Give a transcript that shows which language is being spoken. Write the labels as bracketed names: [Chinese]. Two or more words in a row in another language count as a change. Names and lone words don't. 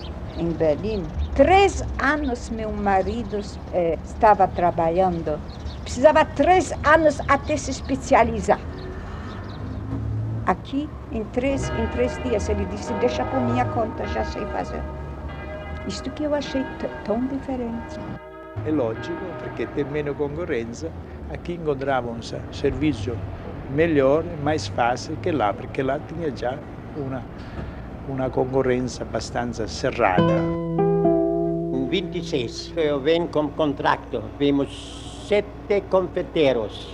[Portuguese] Em Berlim, 3 anos meu marido estava trabalhando, precisava 3 anos até se especializar. Aqui, em três dias, ele disse, deixa por minha conta, já sei fazer. Isto que eu achei tão diferente. [Italian] È logico perché tem meno concorrenza, [Portuguese] aqui encontrava um serviço melhor, mais fácil que lá, porque lá tinha já uma concorrência bastante cerrada. Em 26 eu venho com contrato, vimos 7 confeiteiros.